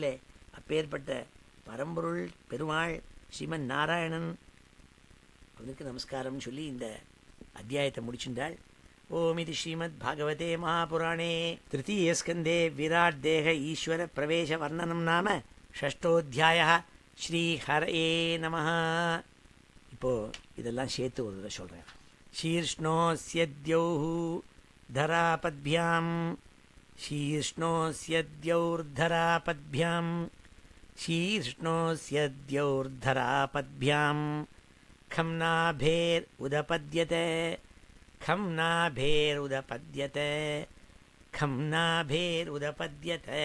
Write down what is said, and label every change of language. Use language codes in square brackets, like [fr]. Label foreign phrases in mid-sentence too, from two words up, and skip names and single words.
[ta] அப்பேற்பட்ட பரம்பொருள் பெருமாள் ஸ்ரீமன் நாராயணன் அவனுக்கு நமஸ்காரம்னு சொல்லி இந்த அத்தியாயத்தை முடிச்சுட்டாள். [sa] ओम् இது श्रीमद् भागवते महापुराणे तृतीयस्कन्धे विराट् देह ईश्वर प्रवेश वर्णनं नाम षष्ठोऽध्यायः श्री हरये नमः. [ta] இப்போது இதெல்லாம் சேர்த்து ஒரு இதை சொல்கிறேன். [sa] शीर्ष्णोऽस्यद्यौः धरापद्भ्यां शीर्ष्णोऽस्यद्यौर्धरापद्भ्यां शीर्ष्णोऽस्यद्यौर्धरापद्भ्यां खं नाभेरुदपद्यते खं नाभेरुदपद्यते खं नाभेरुदपद्यते.